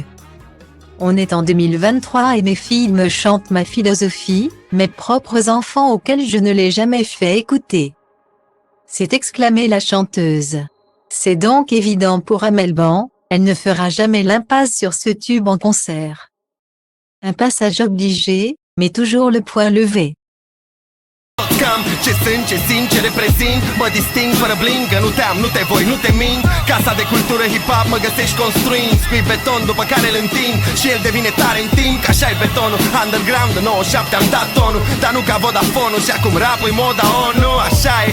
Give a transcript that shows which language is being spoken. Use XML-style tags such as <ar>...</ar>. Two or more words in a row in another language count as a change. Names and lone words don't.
<fr>On est en 2023 et mes filles me chantent Ma Philosophie, mes propres enfants auxquels je ne l'ai jamais fait écouter. C'est exclamé la chanteuse. C'est donc évident pour Amel Ban, elle ne fera jamais l'impasse sur ce tube en concert. Un passage obligé, mais toujours le poing levé.</fr> <ro>Ce sunt, ce sincer reprezint, mă disting fără bling, că nu te-am, nu te voi, nu te mint. Casa de cultură hip-hop mă găsești construind, scui beton după care îl întind și el devine tare în timp, că așa-i betonul. Underground în 97 am dat tonul, dar nu ca Vodafone-ul și acum rap-ul moda ONU, așa e.</ro>